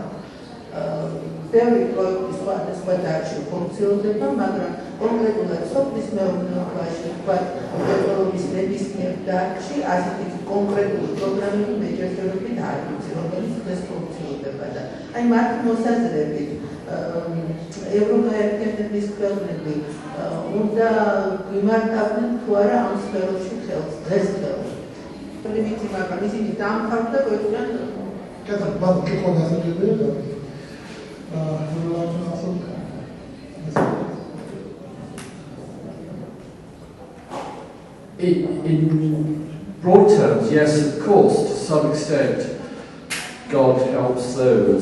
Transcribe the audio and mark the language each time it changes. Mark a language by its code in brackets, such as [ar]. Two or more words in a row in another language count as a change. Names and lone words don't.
[ka] ბევრი პროექტი სხვადასხვა დარგში ფუნქციონდება, მაგრამ კონკრეტულად სოფლის მეურნეობაში, ვთქვათ, ეკონომიკის ნებისმიერ დარგში ასეთი კონკრეტული პროგრამები მე ჯერჯერობით არ ვიცი, რომელიც დღეს ფუნქციონდება და აი მათი მოსაზრებით ევროკაერთიანების ქვეყნები უნდა გვიმართავდნენ თუ არა ამ სფეროში ხელს დღესდღეობით. ვიცი, მაგრამ ისინი დაამთავრდა გვეუბნიან [en] In broad terms, yes, of course, to some extent, God helps those.